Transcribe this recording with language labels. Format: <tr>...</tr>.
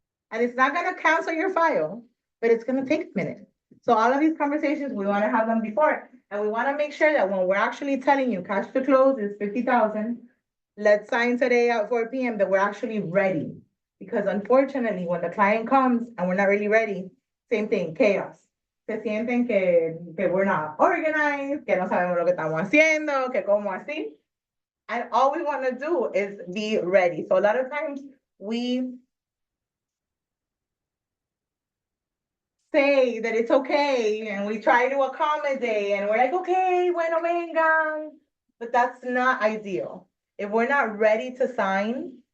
<en>And it's not gonna cancel your file, but it's gonna take a minute. So all of these conversations, we wanna have them before. And we wanna make sure that when we're actually telling you cash to close is 50,000, let's sign today at 4 p.m. that we're actually ready. Because unfortunately, when the client comes and we're not really ready, same thing, chaos.</en> <es>Se sienten que we're not organized, que no sabemos lo que estamos haciendo, que como así.</es> <en>And all we want to do is be ready. So a lot of times we say that it's okay and we try to accommodate and we're like, okay, bueno, vengan. But that's not ideal. If we're not ready to sign,</en>